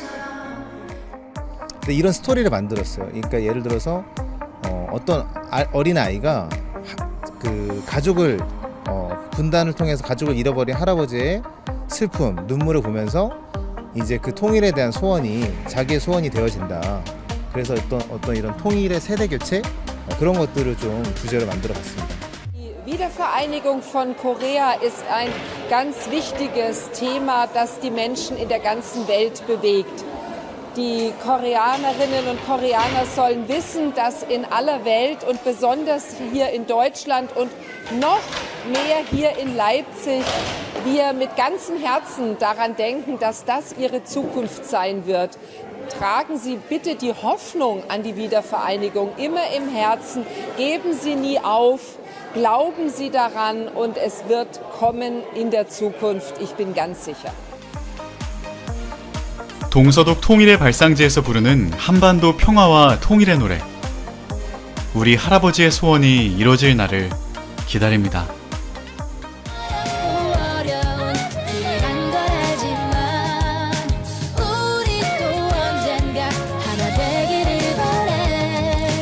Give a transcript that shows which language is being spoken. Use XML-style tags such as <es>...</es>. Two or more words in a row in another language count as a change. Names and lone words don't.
<ko>근데 이런 스토리를 만들었어요. 그러니까 예를 들어서 어떤 어린 아이가 그 가족을 분단을 통해서 가족을 잃어버린 할아버지의 슬픔, 눈물을 보면서 이제 그 통일에 대한 소원이 자기의 소원이 되어진다. 그래서 어떤 이런 통일의 세대 교체 그런 것들을 좀 주제로 만들어봤습니다.</ko> <de>Die Wiedervereinigung von Korea ist ein ganz wichtiges Thema, das die Menschen in der ganzen Welt bewegt. Die Koreanerinnen und Koreaner sollen wissen, dass in aller Welt und besonders hier in Deutschland und noch mehr hier in Leipzig wir mit ganzem Herzen daran denken, dass das ihre Zukunft sein wird. Tragen Sie bitte die Hoffnung an die Wiedervereinigung immer im Herzen. Geben Sie nie auf. Glauben Sie daran und es wird kommen in der Zukunft. Ich bin ganz sicher.</de> <ko>동서독 통일의 발상지에서 부르는 한반도 평화와 통일의 노래. 우리 할아버지의 소원이 이뤄질 날을 기다립니다. 어려운 일이란 걸 알지만 우리 또 언젠가 하나 되기를 바래.</ko>